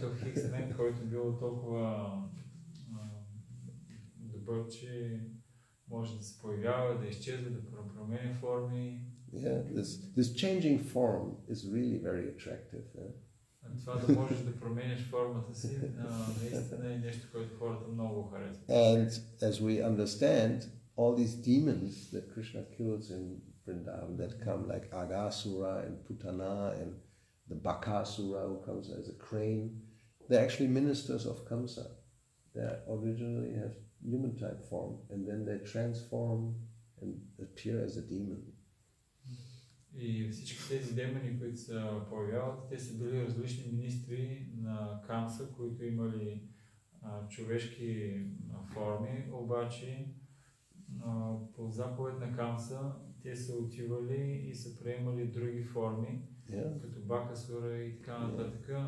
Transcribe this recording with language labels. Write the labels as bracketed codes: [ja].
[bg] Някакъв хиксмен, който бил толкова добър, че може да се появява, да изчезва, да променя форми. [en] Yeah, this changing form is really very attractive. [bg] Това да можеш да промениш формата си, наистина е нещо, което хората много харесват. [en] And as we understand, all these demons that Krishna kills in Vrindavan that come like Aghasura and Putana and the Bakasura who comes as a crane, they're actually ministers of Kamsa. They originally have human type form and then they transform and appear as a demon. [bg] И всички тези демони, които се появяват, те са били различни министри на Камса, които имали човешки форми, обаче по заповед на Камса те са отивали и са приемали други форми, като Бакасура и така нататък.